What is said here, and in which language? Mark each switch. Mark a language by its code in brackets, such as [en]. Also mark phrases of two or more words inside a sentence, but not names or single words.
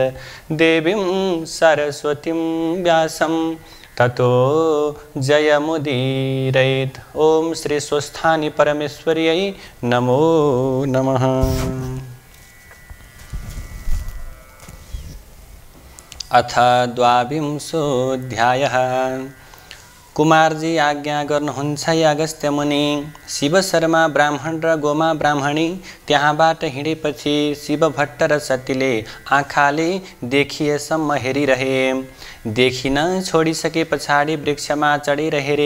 [sa] देवीं सरस्वतीं व्यासं ततो जयमुदीरयेत्। ओम श्री स्वस्थानी परमेश्वर्यै नमो नमः। अथ द्वाविंशोऽध्यायः। [ne] कुमारजी आज्ञा गर्नुहुन्छ अगस्त्य मुनि। शिव शर्मा ब्राह्मण र गोमा ब्राह्मणी त्यहाँबाट हिँडेपछि शिवभट्ट र सतीले आँखाले देखिएसम्म हेरिरहे। देखिन छोडिसके पछाडि वृक्षमा चढेर हेरे।